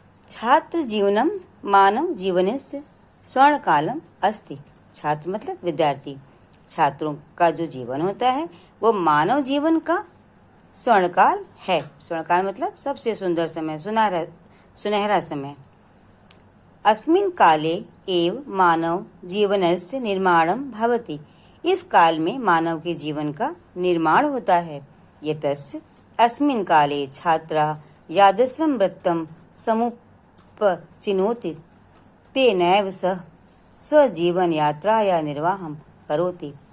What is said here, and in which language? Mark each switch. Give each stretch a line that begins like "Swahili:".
Sanskrit: छात्र जीवनम मानव जीवनस्य स्वर्णकालम अस्ति।
Hindi: छात्र मतलब विद्यार्थी, छात्रों का जो जीवन होता है वो मानव जीवन का स्वर्णकाल है। स्वर्णकाल मतलब सबसे सुंदर समय, सुनहरा समय।
Sanskrit: अस्मिन् काले एव मानव जीवनस्य निर्माणं भवति।
Hindi: इस काल में मानव के जीवन का निर्माण होता है।
Sanskrit: यतस्य अस्मिन् काले छात्रः यादृशं वृत्तं समुपचिनोति तेनैव सह स्वजीवन यात्राया निर्वाहम करोति।